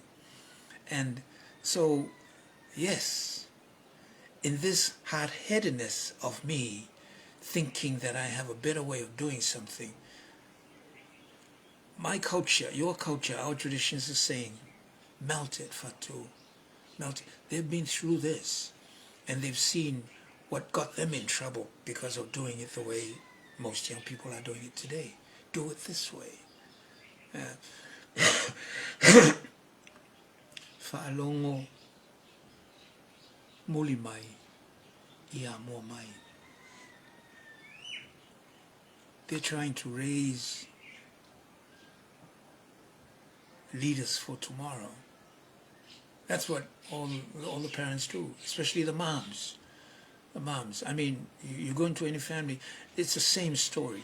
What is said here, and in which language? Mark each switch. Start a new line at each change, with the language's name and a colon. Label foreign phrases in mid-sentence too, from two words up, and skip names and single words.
English: And so, yes, in this hard-headedness of me, thinking that I have a better way of doing something, my culture, your culture, our traditions are saying, melt it, Fatu, melt it. They've been through this, and they've seen what got them in trouble because of doing it the way most young people are doing it today. Do it this way.
Samoan: Fa'alongo mulimai iamuamai.
English: They're trying to raise leaders for tomorrow. That's what all the parents do, especially the moms. The moms. I mean, you go into any family, it's the same story.